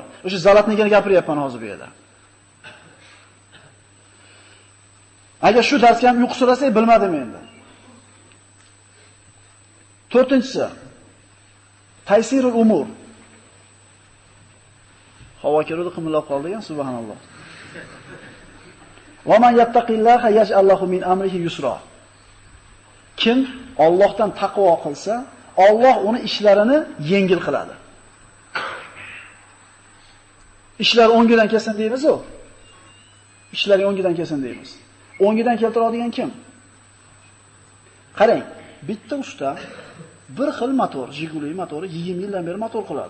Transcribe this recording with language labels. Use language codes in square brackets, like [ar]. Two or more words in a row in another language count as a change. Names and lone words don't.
[uz] O'sha zalatniyni gapiryapman hozir bu yerda. Agar shu darsga ham uyqusirasak bilmadim endi. 4-inchisi [ar] تيسير الأمور. [uz] Havo keladi, qimillab qoldigan, subhanalloh. [ar] ومن يتق الله يجعل له من أمره يسرا. [uz] Kim Allohdan taqvo qilsa, Alloh uni ishlarini yengil qiladi. Ishlar o'ngidan kelsin deymiz-ku. Ishlar o'ngidan kelsin deymiz. O'ngidan keltiradigan kim? Qarang, bitta usta bir xil motor, Jiguli motori 20 yildan beri motor qiladi.